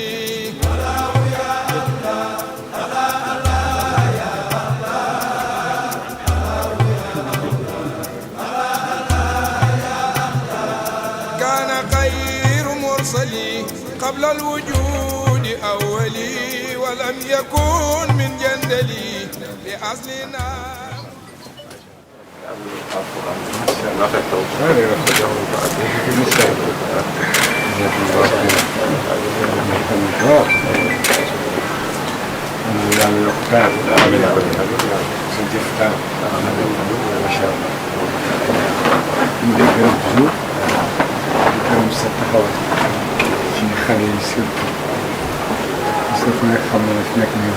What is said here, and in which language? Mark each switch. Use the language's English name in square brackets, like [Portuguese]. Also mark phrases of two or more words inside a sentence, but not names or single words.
[Arabic] كان خير مرسلي قبل الوجود أولي ولم يكن من جندلي لأصلنا [French] Parce que [Wolof] fu nekk xam na ne fi nekk nii